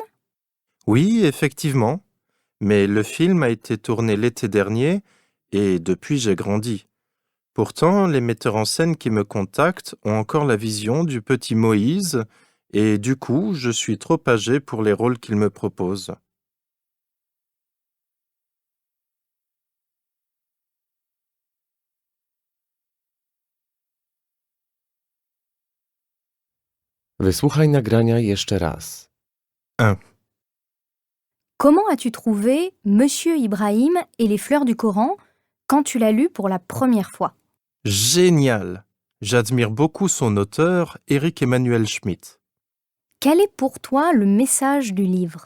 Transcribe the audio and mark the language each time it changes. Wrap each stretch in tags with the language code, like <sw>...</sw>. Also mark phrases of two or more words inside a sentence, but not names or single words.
<fr>Oui, effectivement, mais le film a été tourné l'été dernier et depuis j'ai grandi. Pourtant, les metteurs en scène qui me contactent ont encore la vision du petit Moïse et du coup, je suis trop âgé pour les rôles qu'ils me proposent.</fr> <pl>Wysłuchaj nagrania jeszcze raz. 1.</pl> <fr>Comment as-tu trouvé Monsieur Ibrahim et les fleurs du Coran quand tu l'as lu pour la première fois? Génial! J'admire beaucoup son auteur, Éric Emmanuel Schmitt. Quel est pour toi le message du livre?</fr>